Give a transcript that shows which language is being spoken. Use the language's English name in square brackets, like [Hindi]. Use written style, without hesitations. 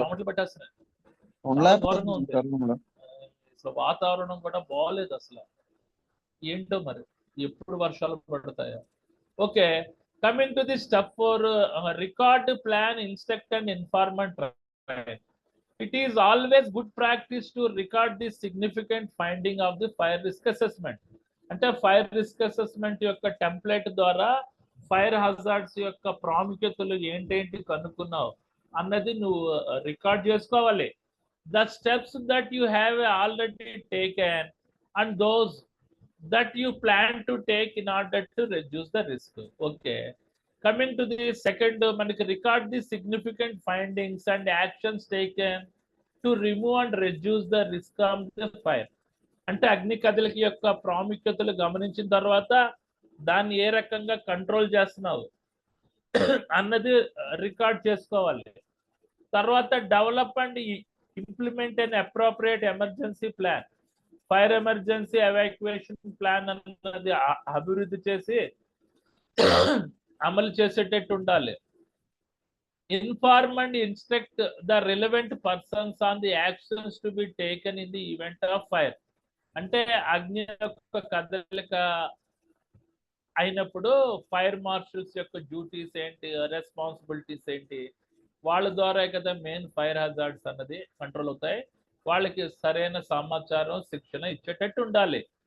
[Telugu] చెమటలు పట్టేస్తున్నాయి. చాలా ఉండలేకపోతున్నాం ఘోరంగా ఉంది. సార్ మనం. అసలు వాతావరణం కూడా బాగోలేదు అసలు. ఏంటో మరి ఎప్పుడు వర్షాలు పడతాయో. [English] Okay, coming to the step four, record plan instruct and informant train. It is always good practice to record the significant finding of the fire risk assessment. [Telugu] అంటే ఫైర్ రిస్క్ అసెస్మెంట్ యొక్క టెంప్లెట్ ద్వారా fire hazards యొక్క ప్రాముఖ్యతలు ఏంటేంటి కనుక్కున్నావు అన్నది నువ్వు record చేసుకోవాలి. [English] The steps that you have already taken and those that you plan to take in order to reduce the risk. Okay, coming to the second, మనకి record the significant findings and actions taken to remove and reduce the risk of the fire. [Telugu] అంటే అగ్ని కదలిక యొక్క ప్రాముఖ్యతలు గమనించిన తర్వాత దాన్ని ఏ రకంగా control చేస్తున్నావు అన్నది రికార్డ్ చేసుకోవాలి. [English] తర్వాత develop and implement an appropriate emergency plan. [Telugu] Fire emergency evacuation plan అన్నది అభివృద్ధి చేసి అమలు చేసేటట్టు ఉండాలి. [English] Inform and instruct the relevant persons on the actions to be taken in the event of fire. [Telugu] అంటే అగ్ని యొక్క కదలిక అయినప్పుడు ఫైర్ మార్షల్స్ యొక్క డ్యూటీస్ ఏంటి, రెస్పాన్సిబిలిటీస్ ఏంటి, వాళ్ళ ద్వారా కదా మెయిన్ ఫైర్ హజార్డ్స్ అన్నది కంట్రోల్ అవుతాయి. వాళ్ళకి సరైన సమాచారం శిక్షణ ఇచ్చేటట్టు ఉండాలి.